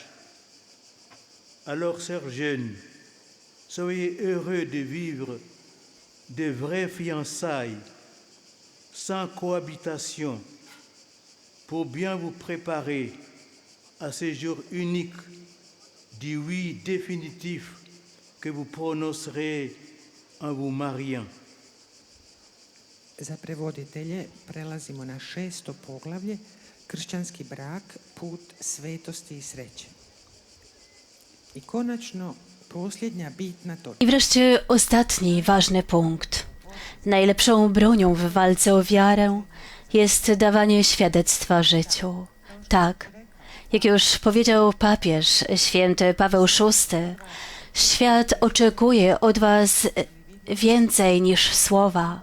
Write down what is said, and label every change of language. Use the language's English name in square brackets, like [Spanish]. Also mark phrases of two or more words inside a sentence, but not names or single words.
[French] Alors, sœurs jeunes, soyez heureux de vivre de vraies fiançailles, sans cohabitation, pour bien vous préparer à ce jour unique du oui définitif que vous prononcerez en vous mariant. [Croatian] za prevoditelje prelazimo na 6. poglavlje, kršćanski brak, put svetosti i sreće. I konačno, posljednja bitna točka. [Polish] I wreszcie ostatni ważny punkt. Najlepszą bronią w walce o wiarę jest dawanie świadectwa życiu. Tak, jak już powiedział papież święty Paweł VI, świat oczekuje od was więcej niż słowa.